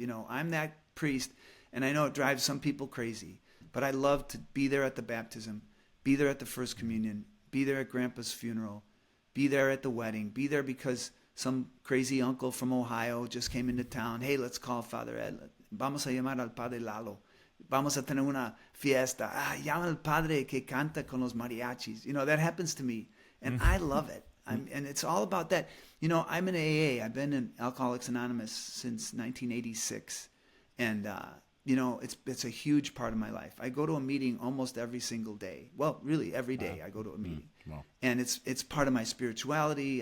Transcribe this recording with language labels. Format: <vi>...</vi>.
<en>You know, I'm that priest, and I know it drives some people crazy, but I love to be there at the baptism, be there at the first communion, be there at Grandpa's funeral, be there at the wedding, be there because some crazy uncle from Ohio just came into town. Hey, let's call Father Ed.</en> <es>Vamos a llamar al Padre Lalo. Vamos a tener una fiesta. Llama al padre que canta con los mariachis.</es> <en>You know, that happens to me, and I love it. And it's all about that. You know, I'm in AA. I've been in Alcoholics Anonymous since 1986, and you know, it's a huge part of my life. I go to a meeting almost every single day. Well, really every day I go to a meeting, and it's part of my spirituality.</en>